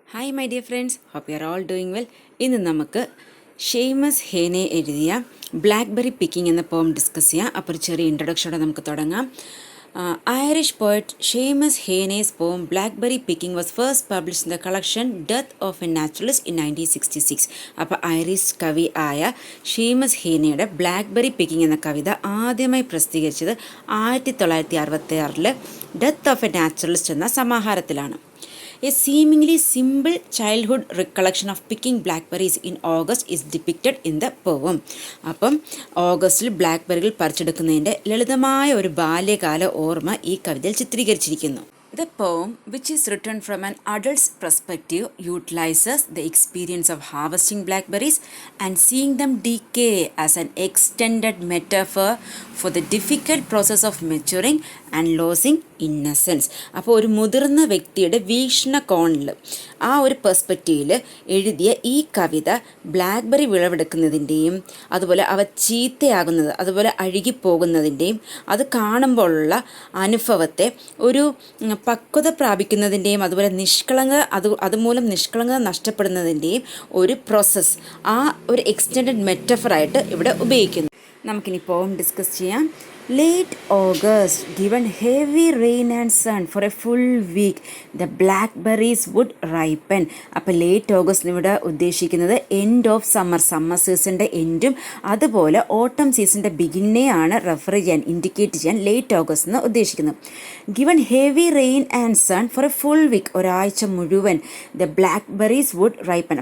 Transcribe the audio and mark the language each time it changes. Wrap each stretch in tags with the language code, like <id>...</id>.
<en>Hi my dear friends, hope you are all doing well.</en> <ml>ഇന്ന് നമുക്ക് Sheamus ഹേനെ എഴുതിയ blackberry picking എന്ന പോം ഡിസ്കസ് ചെയ്യാം. അപ്പോൾ ഒരു ചെറിയ ഇൻട്രൊഡക്ഷനോടെ നമുക്ക് തുടങ്ങാം.</ml> <en>Irish poet Seamus Heaney's poem Blackberry-picking was first published in the collection Death of a Naturalist in 1966.</en> <ml>അപ്പോൾ ഐറിഷ് കവി ആയ ഷീമസ് ഹേനയുടെ ബ്ലാക്ക്ബെറി പിക്കിംഗ് എന്ന കവിത ആദ്യമായി പ്രസിദ്ധീകരിച്ചത് 1966 ഡെത്ത് ഓഫ് എ നാച്ചുറലിസ്റ്റ് എന്ന സമാഹാരത്തിലാണ്.</ml> <en>A seemingly simple childhood recollection of picking blackberries in August is depicted in the poem.</en> <ml>അപ്പം ഓഗസ്റ്റിൽ ബ്ലാക്ക്ബെറികൾ പറിച്ചെടുക്കുന്നതിൻ്റെ ലളിതമായ ഒരു ബാല്യകാല ഓർമ്മ ഈ കവിതയിൽ ചിത്രീകരിച്ചിരിക്കുന്നു.</ml> <en>The poem, which is written from an adult's perspective, utilizes the experience of harvesting blackberries and seeing them decay as an extended metaphor for the difficult process of maturing and losing innocence.</en> <ml>അപ്പോൾ ഒരു മുതിർന്ന വ്യക്തിയുടെ വീക്ഷണകോണിൽ ആ ഒരു പെർസ്പെക്റ്റീവിൽ എഴുതിയ ഈ കവിത blackberry വിളവെടുക്കുന്നതിൻ്റെയും അതുപോലെ അവ ചീത്തയാകുന്നത് അതുപോലെ അഴുകിപ്പോകുന്നതിൻ്റെയും അത് കാണുമ്പോഴുള്ള അനുഭവത്തെ ഒരു പക്വത പ്രാപിക്കുന്നതിൻ്റെയും അതുപോലെ അതുമൂലം നിഷ്കളങ്കത നഷ്ടപ്പെടുന്നതിൻ്റെയും ഒരു പ്രോസസ്സ് ആ ഒരു എക്സ്റ്റെൻഡഡ് മെറ്റഫറായിട്ട് ഇവിടെ ഉപയോഗിക്കുന്നു. നമുക്കിനി പോം ഡിസ്കസ് ചെയ്യാം.</ml> <en>Late August, given heavy rain and sun for a full week, the blackberries would ripen.</en> <ml>അപ്പോൾ ലേറ്റ് ഓഗസ്റ്റ് ഇവിടെ ഉദ്ദേശിക്കുന്നത് എൻഡ് ഓഫ് സമ്മർ സീസണിൻ്റെ എൻഡും അതുപോലെ ഓട്ടം സീസണിൻ്റെ ബിഗിനെയാണ് റെഫർ ചെയ്യാൻ ഇൻഡിക്കേറ്റ് ചെയ്യാൻ ലേറ്റ് ഓഗസ്റ്റ് എന്ന് ഉദ്ദേശിക്കുന്നത്.</ml> <en>given heavy rain and sun for a full week,</en> <ml>ഒരാഴ്ച മുഴുവൻ</ml> <en>The blackberries would ripen.</en>